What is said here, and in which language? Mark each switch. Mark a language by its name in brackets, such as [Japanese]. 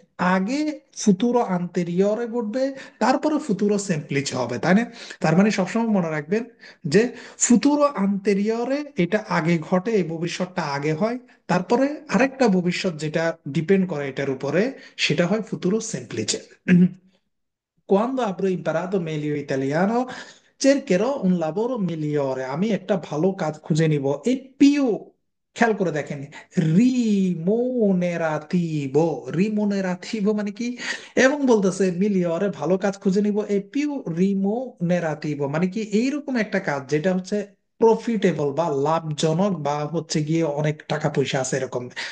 [Bangla] আগে ফুতুরো আন্তেরিয়রে ঘটবে, তারপরে ফুতুরো সেম্পলিce হবে, তাই না? তার মানে সবসময় মনে রাখবেন যে ফুতুরো আন্তেরিয়রে এটা আগে ঘটে, এই ভবিষ্যৎটা আগে হয়। তারপরে আরেকটা ভবিষ্যৎ যেটা ডিপেন্ড করে এটার উপরে, সেটা হয় ফুতুরো সেম্প্লিচে। [Italian] Quando avrò imparato meglio italiano, cercherò un lavoro migliore, [Bangla] আমি একটা ভালো কাজ খুঁজে নিব। এই পিউ, খেয়াল করে দেখেন, রিমোনেরাতিভো, রিমোনেরাতিভো মানে কি? এবং বলতেছে মিলিয়রে ভালো কাজ খুঁজে নিব, এই পিউ রিমোনেরাতিভো মানে কি, এইরকম একটা কাজ যেটা হচ্ছে প্রফিটেবল বা লাভজনক, বা হচ্ছে গিয়ে অনেক টাকা পয়সা আছে এরকম।